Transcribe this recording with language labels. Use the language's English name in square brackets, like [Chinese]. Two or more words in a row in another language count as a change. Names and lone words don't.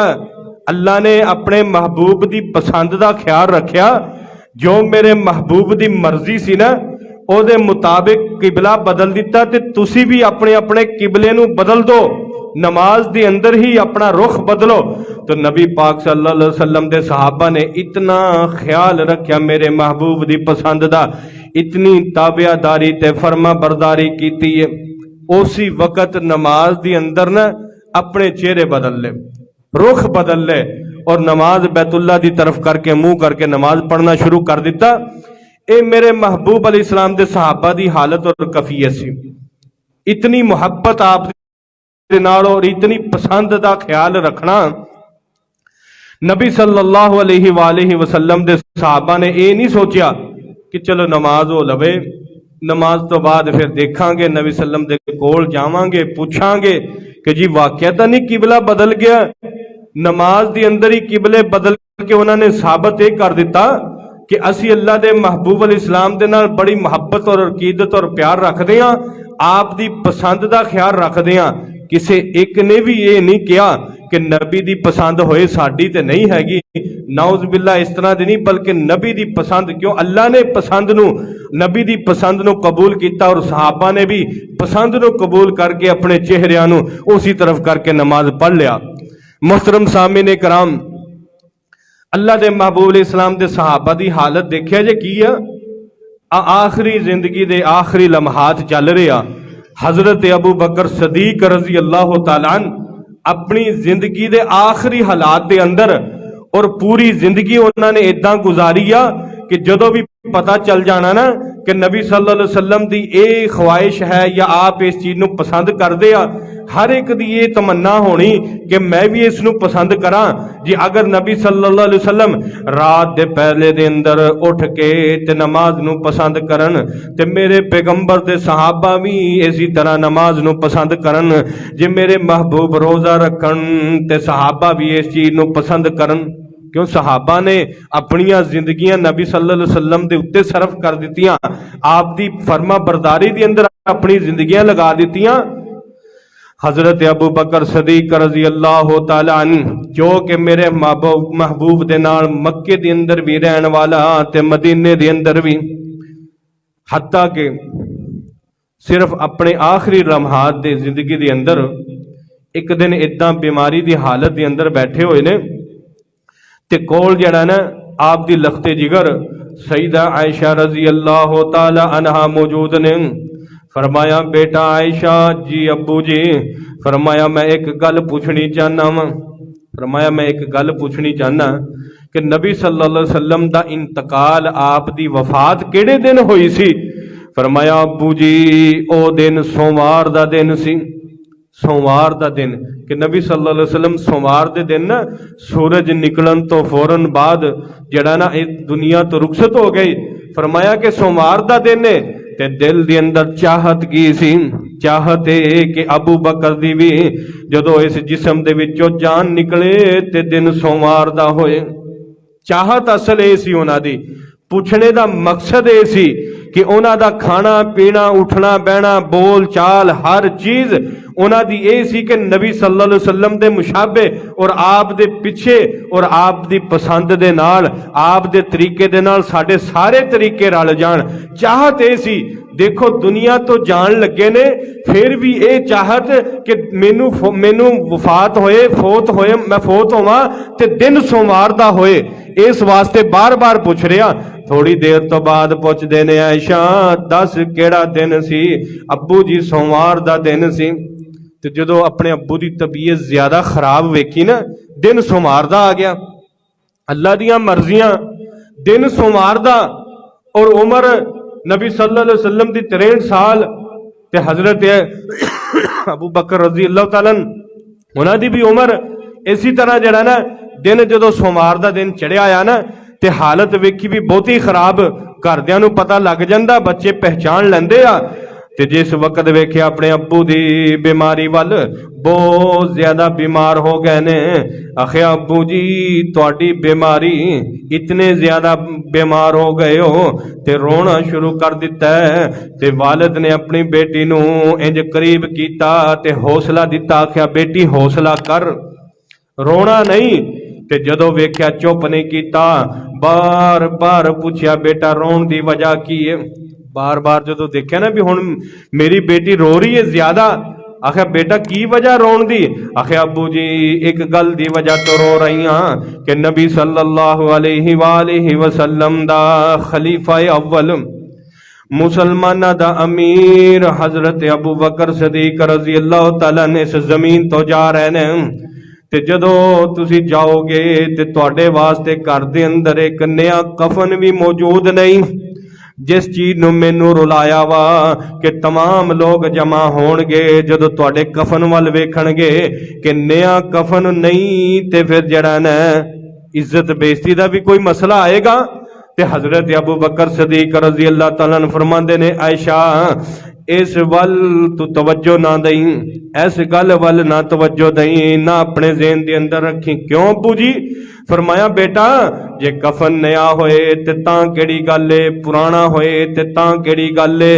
[Punjabi] اللہ نے اپنے محبوب دی پسند دا خیال رکھیا، جو میرے محبوب دی مرضی سی نا اودے مطابق قبلہ بدل دتا، تے تسی بھی اپنے اپنے قبلے نوں بدل دو، نماز دے اندر ہی اپنا رخ بدلو. تو نبی پاک [Arabic] صلى الله عليه وسلم [Punjabi] دے صحابہ نے اتنا خیال رکھیا میرے محبوب دی پسند دا، اتنی تابعداری تے فرمانبرداری کیتی ہے. اسی وقت نماز دے اندر نا اپنے چہرے بدل لے، رخ بدل لے، اور نماز بیت اللہ دی طرف کر کے منہ کر کے نماز پڑھنا شروع کر دتا. یہ میرے محبوب علیہ السلام دے صحابہ دی حالت اور کیفیت سی. اتنی محبت آپ دے نال اور اتنی پسند دا خیال رکھنا. نبی [Arabic] صلى الله عليه وسلم [Punjabi] دے صحابہ نے یہ نہیں سوچا کہ چلو نماز ہو لوے، نماز تو بعد پھر دیکھاں گے، نبی سلم دے کول جاواں گے، پچھاں گے کہ جی واقعہ تو نہیں قبلہ بدل گیا. نماز دے اندر ہی قبلے بدل کے انہاں نے ثابت یہ کر دتا کہ اسی اللہ دے محبوب علیہ السلام دے نال بڑی محبت اور عقیدت اور پیار رکھتے ہیں، آپ دی پسند دا خیال رکھتے ہیں. کسی اک نے بھی یہ نہیں کہا کہ نبی دی پسند ہوئے ساڈی تے نہیں ہیگی, [Arabic] نعوذ بالله [Punjabi] اس طرح دی نہیں، بلکہ نبی دی پسند، کیوں اللہ نے پسند نوں، نبی دی پسند نوں قبول کیا اور صحابہ نے بھی پسند نوں قبول کر کے اپنے چہریاں نوں اسی طرف کر کے نماز پڑھ لیا. [Urdu] محترم سامعین کرام, [Punjabi] اللہ دے محبوب اسلام دے صحابہ دی حالت دیکھیا جے کی ہے. آخری زندگی دے آخری لمحات چل رہے آ. حضرت ابو بکر صدیق [Arabic] رضي الله تعالى [Punjabi] اپنی زندگی دے آخری حالات دے اندر اور پوری زندگی انہاں نے ایدا گزاری آ کہ جدوں بھی پتہ چل جانا نا کہ نبی [Arabic] صلى الله عليه وسلم [Punjabi] دی یہ خواہش ہے یا آپ اس چیز نوں پسند کرتے آ، ہر اک دی یہ تمنا ہونی کہ میں بھی اسنوں پسند کراں. جی اگر نبی [Arabic] صلى الله عليه وسلم [Punjabi] رات دے پہلے دے اندر اٹھ کے تے نماز نوں پسند کرن، تے میرے پیغمبر دے صحابہ بھی اسی طرح نماز نوں پسند کرن. جے میرے محبوب روزہ رکھن تے صحابہ بھی اس چیز نوں پسند کرن. کیوں صحابہ نے اپنیاں زندگیاں نبی [Arabic] صلى الله عليه وسلم [Punjabi] دے اتے صرف کر دتیاں، آپ دی فرمانبرداری دے اندر اپنی زندگیاں لگا دتیاں. حضرت ابو بکر صدیق [Arabic] رضي الله تعالى [Punjabi] جو کہ میرے محبوب دے نال مکے دے اندر بھی رہن والا تے مدینے دے اندر بھی، حتیٰ کہ صرف اپنے آخری لمحات دے زندگی دے اندر اک دن ایدا بیماری دی حالت دے اندر بیٹھے ہوئے نے، تے کول جیہڑا نا آپ دی لخت جگر سیدہ عائشہ [Arabic] رضي الله تعالى عنها [Punjabi] موجود نے. فرمایا بیٹا عائشہ جی ابو جی، فرمایا میں اک گل پچھنی چاہنا واں، فرمایا میں اک گل پچھنی چاہنا کہ نبی [Arabic] صلى الله عليه وسلم [Punjabi] دا انتقال آپ دی وفات کیہڑے دن ہوئی سی. فرمایا ابو جی او دن سوموار دا دن سی. سوموار کا دن کہ نبی [Arabic] صلى الله عليه وسلم [Punjabi] سوموار کے دن نا سورج نکلن تو فوراً بعد جیہڑا نا اس دنیا تو رخصت ہو گئی. فرمایا کہ سوموار کا دن ہے تے دل کے اندر چاہت کی سی، چاہت ہے کہ ابو بکر دی بھی جدوں اس جسم دے وچوں جان نکلے تے دن سوموار دا ہوئے. چاہت اصل یہ سی انہاں دی، پوچھنے کا مقصد یہ سی کہ انہاں دا کھانا پینا اٹھنا بہنا بول چال ہر چیز انہاں دی یہ سی کہ نبی [Arabic] صلى الله عليه وسلم [Punjabi] دے مشابہ اور آپ دے پچھے اور آپ دی پسند دے نال آپ دے طریقے دے نال ساڈے سارے طریقے رل جان. چاہت یہ سی. دیکھو دنیا تو جان لگے نے پھر بھی یہ چاہت کہ مینوں وفات ہوئے فوت ہوئے میں فوت ہوواں تے دن سوموار دا ہوئے. اس واسطے بار بار پچھ رہا۔ تھوڑی دیر تو بعد پچھدے نے عائشہ دس کیہڑا دن سی? ابو جی سوموار دا دن سی۔ تے جدوں اپنے ابو کی طبیعت زیادہ خراب ویکھی نا دن سوموار دا آ گیا. اللہ دیاں مرضیاں دن سوموار دا اور عمر نبی [Arabic] صلى الله عليه وسلم [Punjabi] دی 63 سال تے حضرت ابو بکر [Arabic] رضي الله تعالى [Punjabi] انہاں دی بھی عمر اسی طرح جیہڑا نا دن جدوں سوموار دا دن چڑھیا آیا نا تے حالت ویکھی بھی بہت ہی خراب. گھردیاں نوں پتہ لگ جاندا، بچے پہچان لیندے آ. تے جس ویلے ویکھے اپنے ابو دی بیماری ول بہت زیادہ بیمار ہو گئے نے. آکھیا ابو جی تہاڈی بیماری اتنے زیادہ بیمار ہو گئے ہو تے رونا شروع کر دتا ہے. تے والد نے اپنی بیٹی نوں انج قریب کیتا تے حوصلہ دتا. آکھیا بیٹی حوصلہ کر، رونا نہیں. تے جدوں ویکھیا چپ نہیں کیتا، بار بار پچھیا بیٹا رون دی وجہ کی ہے? بار بار جدوں دیکھا نا بھی ہن میری بیٹی رو رہی ہے زیادہ، آکھیا بیٹا کی وجہ رون دی? آکھیا ابو جی اک گل دی وجہ تو رو رہی ہاں کہ نبی [Arabic] صلى الله عليه وسلم [Punjabi] دا خلیفہ اول مسلماناں دا امیر حضرت ابو بکر صدیق [Arabic] رضي الله تعالى [Punjabi] نے اس زمین تو جا رہے نے. تے جدوں تسی جاؤ گے تے تہاڈے واسطے گھر دے اندر اک نواں کفن بھی موجود نہیں. جس چیز نوں مینوں رلایا واں کہ تمام لوگ جمع ہون گے جدوں تہاڈے کفن ول ویکھن گے کہ نواں کفن نہیں تے پھر جیہڑا نا عزت بے عزتی دا بھی کوئی مسئلہ آئے گا. تے حضرت ابو بکر صدیق [Arabic] رضي الله تعالى عنه [Punjabi] فرماندے نے عائشہ اس ول تو توجہ نہ دئی، اس گل ول نہ توجہ دئی، نہ اپنے ذہن دے اندر رکھی۔ کیوں ابو جی? فرمایا بیٹا جے کفن نواں ہوئے تے تاں کیہڑی گل ہے، پرانا ہوئے تے تاں کیہڑی گل ہے.